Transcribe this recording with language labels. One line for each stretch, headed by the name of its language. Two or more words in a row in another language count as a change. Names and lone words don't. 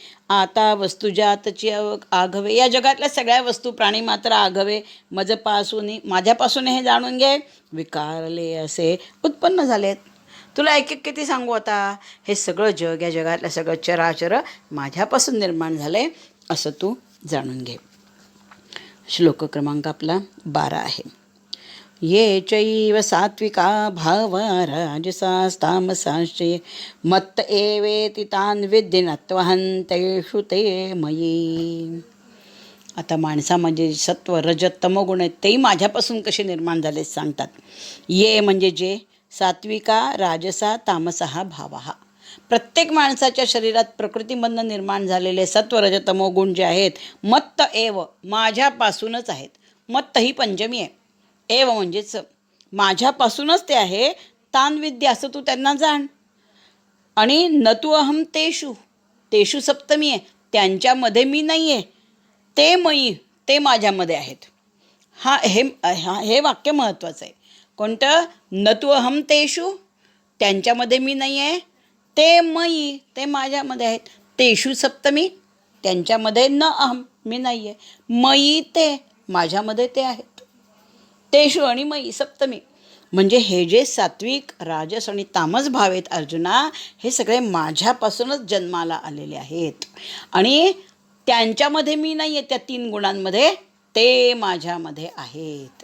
Marathi: आता वस्तुजातची आघवे, या जगातल्या सगळ्या वस्तू प्राणी मात्र आघवे, मजपासून माझ्यापासून हे जाणून घे, विकारले असे उत्पन्न झालेत. तुला एक एक किती सांगू आता? हे सगळं जग, या जगातलं सगळं चराचर माझ्यापासून निर्माण झालं आहे, असं तू जाणून घे. श्लोक क्रमांक आपला 12 आहे.
Sanskrit: ये चैव सात्विका भावा राजसास्तामसाश्चये, मत्त एवेति तान् विद्धि नत्वहं तेषु ते मयी.
Marathi: आता माणसामध्ये सत्व रज तमोगुण आहेत, तेही माझ्यापासून कसे निर्माण झाले सांगतात. ये म्हणजे जे,
Sanskrit: सात्विका राजसा तामसा भावा.
Marathi: प्रत्येक माणसाच्या शरीरात प्रकृतीमधनं निर्माण झालेले सत्व रज तमोगुण जे आहेत,
Sanskrit: मत्त एव
Marathi: माझ्यापासूनच आहेत. मत्त ही पंचमी आहे, एव म्हणजेच माझ्यापासूनच ते आहे.
Sanskrit: तान विद्या
Marathi: असं तू त्यांना जाण. आणि
Sanskrit: नतु अहम तेषु,
Marathi: तेषु सप्तमी आहे, त्यांच्यामध्ये मी नाही आहे.
Sanskrit: ते मयी,
Marathi: ते माझ्यामध्ये आहेत. हे वाक्य महत्त्वाचं आहे. कोणतं?
Sanskrit: नतु अहम तेषु,
Marathi: त्यांच्यामध्ये मी नाही आहे,
Sanskrit: ते मयी,
Marathi: ते माझ्यामध्ये आहेत. तेषु सप्तमी, त्यांच्यामध्ये
Sanskrit: न अहम,
Marathi: मी नाही आहे.
Sanskrit: मयी ते,
Marathi: माझ्यामध्ये ते आहेत. तेषु आणि मयी सप्तमी, म्हणजे हे जे सात्विक, राजस आणि तामस भाव आहेत अर्जुना, हे सगळे माझ्यापासूनच जन्माला आलेले आहेत. आणि त्यांच्यामध्ये मी नाही आहे, त्या 3 गुणांमध्ये, ते माझ्यामध्ये आहेत.